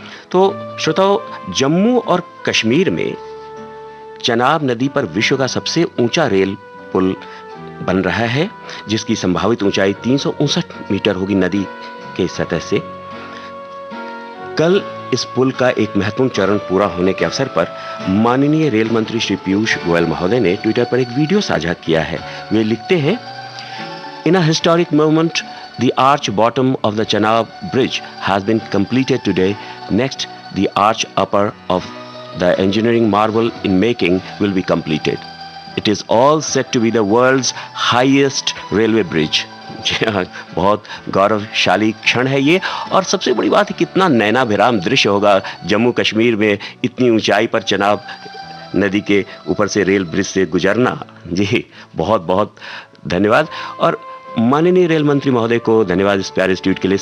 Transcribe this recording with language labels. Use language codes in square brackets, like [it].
[hi] तो श्रोताओ, जम्मू और कश्मीर में चनाब नदी पर विश्व का सबसे ऊंचा रेल पुल बन रहा है, जिसकी संभावित ऊंचाई 359 मीटर होगी नदी के सतह से। कल इस पुल का एक महत्वपूर्ण चरण पूरा होने के अवसर पर माननीय रेल मंत्री श्री पीयूष गोयल महोदय ने ट्विटर पर एक वीडियो साझा किया है। वे लिखते हैं, [en] In a historic moment, the arch bottom of the Chenab Bridge has been completed today. Next, the arch upper of the engineering marvel in making will be completed. It is all set to be the world's highest railway bridge. [hi] जी हाँ, बहुत गौरवशाली क्षण है ये। और सबसे बड़ी बात है कितना नैनाभिराम दृश्य होगा जम्मू कश्मीर में इतनी ऊंचाई पर चेनाब नदी के ऊपर से रेल ब्रिज से गुजरना। जी बहुत बहुत धन्यवाद। और माननीय रेल मंत्री महोदय को धन्यवाद इस प्यारे ट्वीट के लिए।